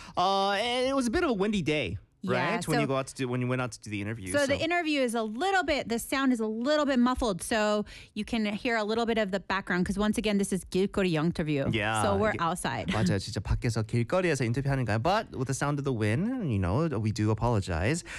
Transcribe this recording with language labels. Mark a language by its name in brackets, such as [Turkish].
[English] And it was a bit of a windy day. Right, yeah, when you went out to do the interview. So the interview is a little bit, the sound is a little bit muffled, so you can hear a little bit of the background, because once again, this is 길거리 interview. Yeah. So we're outside. [Korean] 맞아요, 진짜 밖에서 길거리에서 인터뷰하는 거야. [English] But with the sound of the wind, you know, we do apologize.